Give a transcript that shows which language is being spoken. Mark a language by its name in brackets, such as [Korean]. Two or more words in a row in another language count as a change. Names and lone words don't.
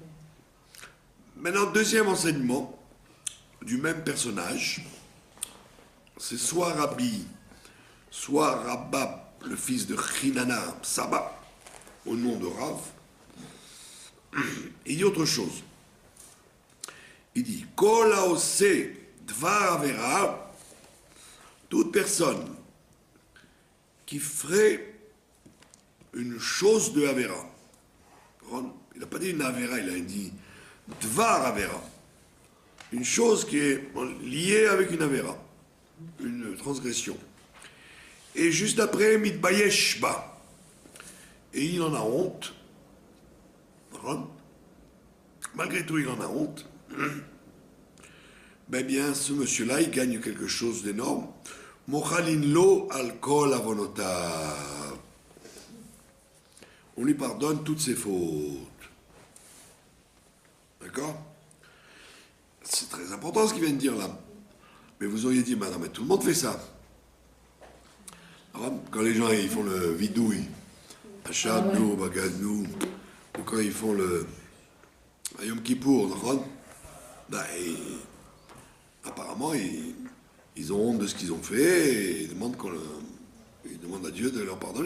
[French] Maintenant, deuxième enseignement du même personnage, c'est soit Rabbi, soit Rabbab, le fils de Chinana Saba, au nom de Rav. Il dit autre chose. Il dit [Hebrew] כל העושה דבר עבירה, [French] toute personne qui ferait une chose de Avera. Il n'a pas dit une Avera, il a dit [Hebrew] דבר עבירה. [French] Une chose qui est liée avec une Avera, une transgression. Et juste après, [Hebrew] מתבייש בה. [French] Et il en a honte. Malgré tout, il en a honte. Ben bien, ce monsieur-là, il gagne quelque chose d'énorme. [Hebrew] מוחלין לו על כל עוונותיו. [French] On lui pardonne toutes ses fautes. D'accord? C'est très important ce qu'il vient de dire là. Mais vous auriez dit, madame, mais tout le monde fait ça. Quand les gens ils font le vidouille, [Hebrew] אשמנו, בגדנו, [French] ou quand ils font le Yom Kippour, apparemment ils ont honte de ce qu'ils ont fait et ils demandent, ils demandent à Dieu de leur pardonner.